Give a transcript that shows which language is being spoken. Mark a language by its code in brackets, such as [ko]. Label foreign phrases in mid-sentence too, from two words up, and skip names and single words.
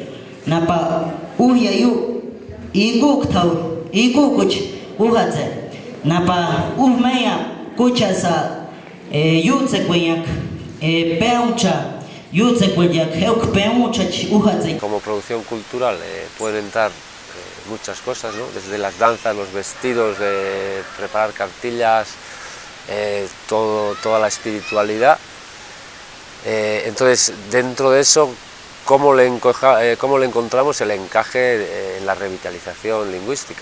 [pbb] napa uhya yu igukuch uhatse napa uhmeya kuchasa yutse kwenyak peuncha yutse kwenyak heuk peuncha uhatse. [es] Como producción cultural pueden entrar muchas cosas, ¿no? Desde las danzas, los vestidos, preparar cartillas, toda la espiritualidad. Entonces, dentro de eso, ¿cómo le encontramos el encaje en la revitalización lingüística?